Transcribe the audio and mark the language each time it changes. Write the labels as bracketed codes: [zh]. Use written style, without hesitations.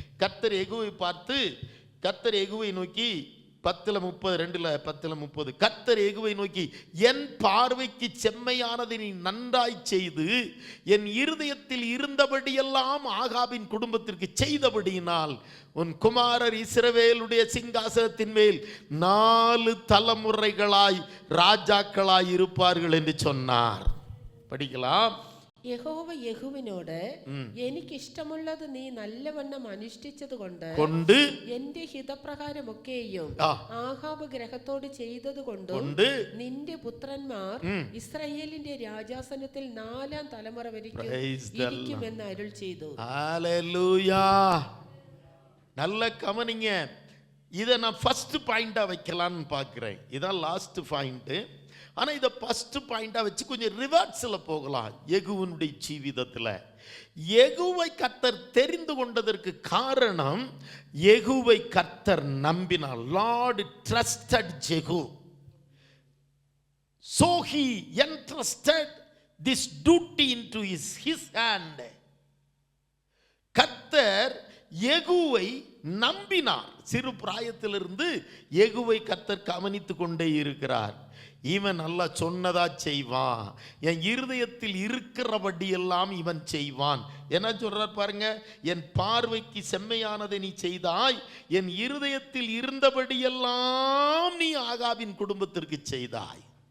[ta] கர்த்தர் யெகூவை பார்த்து, கர்த்தர் யெகூவை நோக்கி 10:30 கர்த்தர் யெகூவை நோக்கி, என் பார்வைக்கு செம்மையானதை நீ நன்றாய் செய்து என் இருதயத்தில் இருந்தபடியெல்லாம் ஆகாபின் குடும்பத்திற்கு செய்தபடியினால் உன் குமாரர் இஸ்ரவேலுடைய சிங்காசனத்தின் மேல் 4 தலைமுறைகளாய் ராஜாக்களாய் இருப்பார்கள் என்று சொன்னார். படிக்கலாம். [ml] യഹോവ യഹൂവിനോട് എനിക്ക് ഇഷ്ടമുള്ളത് നീ നല്ലവണ്ണം അനുഷ്ഠിച്ചത് കൊണ്ട് എന്റെ ഹിതപ്രകാരമൊക്കെയും ആഹാബ് ഗ്രഹത്തോട് ചെയ്തത് കൊണ്ടും നിന്റെ പുത്രന്മാർ ഇസ്രായേലിന്റെ രാജാസനത്തിൽ 4ാം തലമുറ വരെയും ഇരിക്കുമെന്ന് അരുൾ ചെയ്തു. [ta] ഹല്ലേലൂയാ. நல்ல கவனிங்க. இதை நான் ஃபர்ஸ்ட் பாயிண்டா வைக்கலான்னு பார்க்கிறேன். இதான் லாஸ்ட் பாயிண்ட். ஆனால் இதை ஃபர்ஸ்ட் பாயிண்டாக வச்சு கொஞ்சம் ரிவர்ஸில் போகலாம். யெகூவுடைய ஜீவிதத்தில் யெகூவை கர்த்தர் தெரிந்து கொண்டதற்கு காரணம், யெகூவை கர்த்தர் நம்பினார். [en] Lord trusted Jehu. So he entrusted this duty into his hand. [ta] கர்த்தர் யெகூவை நம்பினார். சிறு பிராயத்திலிருந்து யெகூவை கர்த்தர் கவனித்து கொண்டே இருக்கிறார். இவன் நல்லா சொன்னதா செய்வான், என் இருதயத்தில் இருக்கிறபடி எல்லாம் இவன் செய்வான். என்ன சொல்றார் பாருங்க, என் பார்வைக்கு செம்மையானதை நீ செய்தாய், என் இருதயத்தில் இருந்தபடியெல்லாம் நீ ஆகாபின் குடும்பத்திற்கு செய்தாய்.